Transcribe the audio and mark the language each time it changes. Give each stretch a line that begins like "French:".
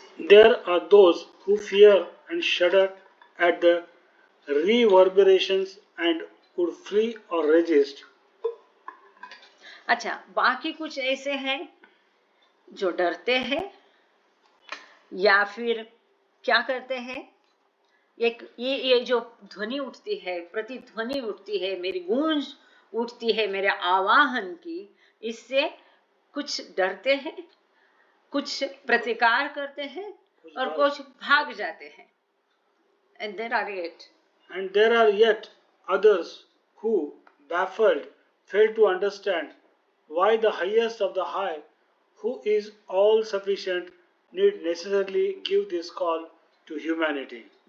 English: There are those who fear and shudder at the reverberations and would flee or resist.
Hindi: अच्छा, बाकी कुछ ऐसे हैं जो डरते हैं या फिर क्या करते हैं, ये जो ध्वनि उठती है, प्रतिध्वनि उठती है, मेरी गूंज उठती है मेरे आवाहन की, इससे कुछ डरते हैं, कुछ प्रतिकार करते हैं, और कुछ भाग जाते हैं।
English: And there are yet others who, baffled, fail to understand why the highest of the high, who is all sufficient, need necessarily give this call to humanity.